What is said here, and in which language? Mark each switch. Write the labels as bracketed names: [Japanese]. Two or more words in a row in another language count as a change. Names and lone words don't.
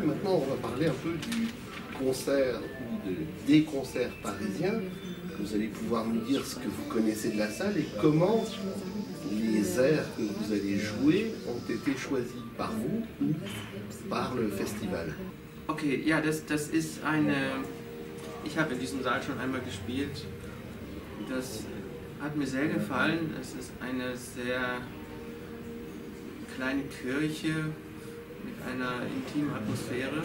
[French] Maintenant, on va parler un peu du concert ou des concerts parisiens. Vous allez pouvoir nous dire ce que vous connaissez de la salle et comment les airs que vous allez jouer ont été choisis par vous ou par le Festival. [German] Okay, ja, das ist eine... Ich habe in diesem Saal schon einmal gespielt. Das hat mir sehr gefallen. Es ist eine sehr kleine Kirche mit einer intimen Atmosphäre.